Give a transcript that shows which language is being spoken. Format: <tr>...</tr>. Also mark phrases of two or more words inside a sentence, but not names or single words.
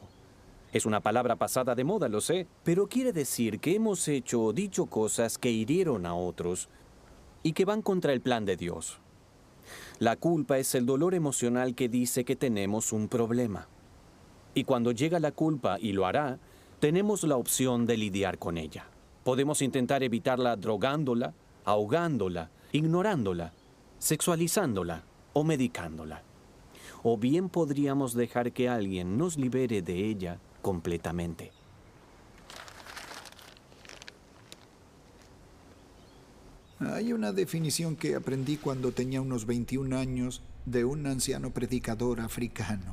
<es>Es una palabra pasada de moda, lo sé, pero quiere decir que hemos hecho o dicho cosas que hirieron a otros y que van contra el plan de Dios. La culpa es el dolor emocional que dice que tenemos un problema. Y cuando llega la culpa, y lo hará, tenemos la opción de lidiar con ella. Podemos intentar evitarla drogándola, ahogándola, ignorándola, sexualizándola o medicándola. O bien podríamos dejar que alguien nos libere de ella completamente. Hay una definición que aprendí cuando tenía unos 21 años de un anciano predicador africano.</es>